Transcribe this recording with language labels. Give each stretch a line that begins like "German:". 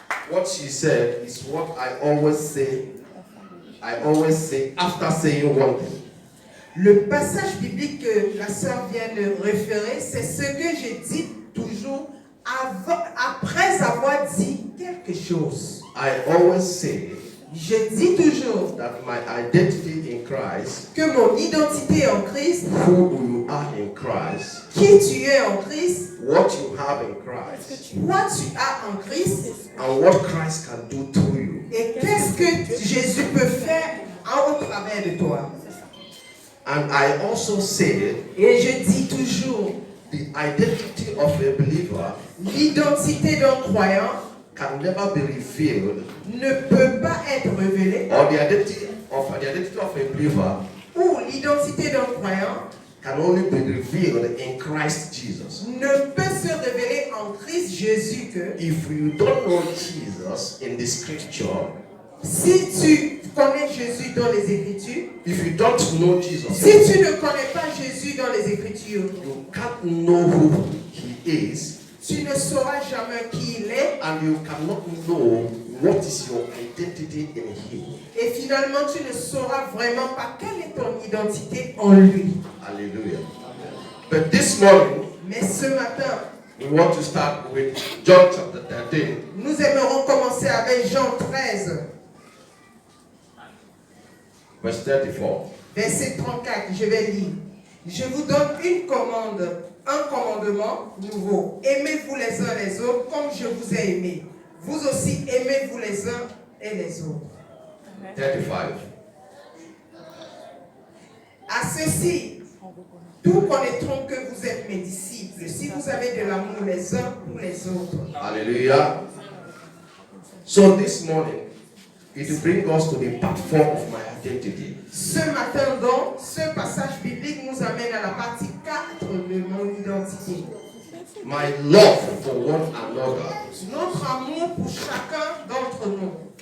English: What she said is what I always say. I always say after saying one thing.
French: Le passage biblique que la sœur vient de référer, c'est ce que je dis toujours après avoir dit quelque chose.
English: I always say
French: Je dis toujours
English: that my identity in Christ,
French: que mon identité en Christ,
English: who you are in Christ,
French: qui tu es en Christ,
English: what you have in Christ,
French: quoi tu as en Christ,
English: and what Christ can do through you.
French: et qu'est-ce que Jésus peut faire au travers de toi.
English: And I also say
French: Et je dis toujours,
English: the identity of a believer
French: l'identité d'un croyant
English: can never be revealed,
French: ne peut pas être révélée,
English: or the identity of a believer
French: ou l'identité d'un croyant
English: can only be revealed in Christ Jesus.
French: ne peut se révéler en Christ Jésus que
English: If you don't know Jesus in the scripture,
French: si tu connais Jésus dans les Écritures,
English: if you don't know Jesus,
French: si tu ne connais pas Jésus dans les Écritures,
English: you can't know who he is,
French: tu ne sauras jamais qui il est,
English: and you cannot know what is your identity in him.
French: et finalement tu ne sauras vraiment pas quelle est ton identité en lui.
English: Hallelujah. But this morning,
French: Mais ce matin,
English: we want to start with John chapter 13.
French: nous aimerons commencer avec Jean 13,
English: Verse 34.
French: verset 34. Je vais lire. Je vous donne une commande, un commandement nouveau. Aimez-vous les uns les autres comme je vous ai aimé. Vous aussi aimez-vous les uns et les autres. 35. À ceci, tous connaîtront que vous êtes mes disciples, si vous avez de l'amour les uns pour les autres. Hallelujah.
English: So this morning, it will bring us to the part 4 of my identity.
French: Ce matin donc, ce passage biblique nous amène à la partie 4 de mon identité.
English: My love for one another,
French: Notre amour pour chacun d'entre nous,